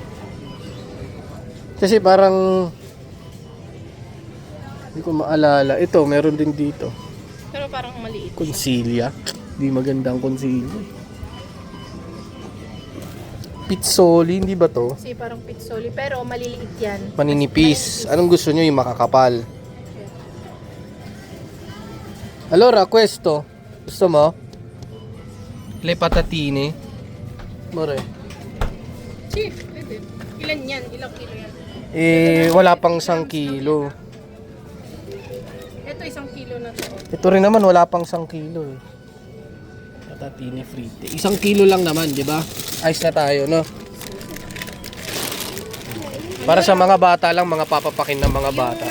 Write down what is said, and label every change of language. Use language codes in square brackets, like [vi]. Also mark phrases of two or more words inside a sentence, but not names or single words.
[tl] Kasi parang hindi ko maalala. Ito, meron din dito. Pero parang maliit. Consilia. Di maganda ang consilia. Pizzoli, hindi ba to? Kasi parang pizzoli, pero maliliit yan. Maninipis. Anong gusto nyo? Yung makakapal. [it] Allora, questo. [tl] Gusto mo? [it] Le patatine. More. Chief, [tl] pwede. Ilan yan? Ilang kilo yan? Wala pang 1 kilo. Ito 1 kilo na to. Ito rin naman, wala pang 1 kilo eh. [it] Patatine frite. [tl] 1 kilo lang naman, di ba? Ayos na tayo, no? Para sa mga bata lang, mga papapakin ng mga bata.